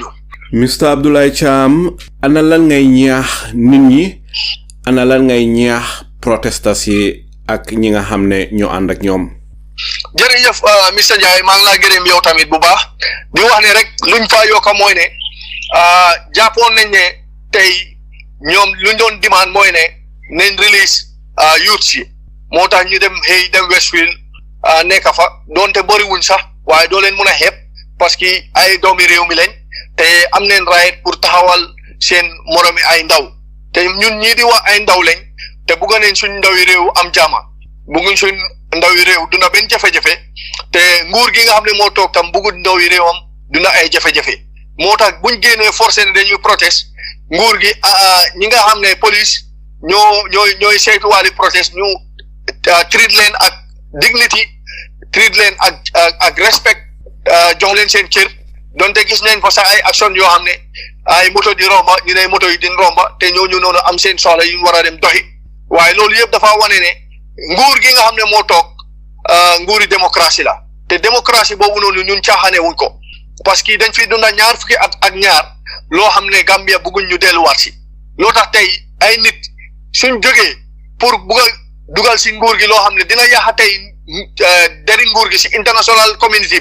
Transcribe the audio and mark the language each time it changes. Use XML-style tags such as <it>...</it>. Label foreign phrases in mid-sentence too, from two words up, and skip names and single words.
<wo>Mr Abdoulaye Cham ana lan ngay ñaax nit ñi ana lan ngay ñaax protesters yi ak ñi nga xam ne ñoo ànd ak ñoom. jërëjëf Mr Ndiaye maa ngi laa gërëm yow tamit bu baax di wax ne rek luñ fa yokka mooy ne jàppoon nañ ne tey ñoom luñ doon demande mooy ne nañ</wo> <en>release youth</en> <wo>si moo tax ñu dem xëy dem Westfield nekk fa doonte bëriwuñ sax waaye doo leen mun a xeeb</wo> <fr>parce que</fr> <wo>ay doomi réew mi lañ te am neen right pour taxawal seen moromi ay ndaw te ñun ñii di wax ay ndaw lañ te bugg nañ suñ ndawi réew am jaama bugguñ suñ ndawi réew duna benn jafe-jafe te nguur gi nga xam ne moo toog tam buggut ndawi réewam duna ay jafe-jafe moo tax buñ génnee forcé ne dañuy protest nguur gi ñi nga xam ne police ñooy saytuwaali protest ñu treat leen ak dignity treat leen ak respect jox leen seen cër donte gis nañ fa sax ay action yoo xam ne ay moto di romba ñu ne moto yi din romba te ñooñu noonu am seen soxla yu ñu war a dem doxi waaye loolu yëpp dafa wane ne nguur gi nga xam ne moo toog nguuri démocratie la te démocratie boobu noonu ñun caaxaane wuñ ko</wo> <fr>parce que</fr> <wo>dañ fi dunda ñaar fukki at ak ñaar loo xam ne Gambia bëgguñ ñu delluwaat si loo tax tey ay nit suñ jógee pour bugg a dugal si nguur gi loo xam ne dina yàq tey dari nguur gi si</wo> <en>international community</en>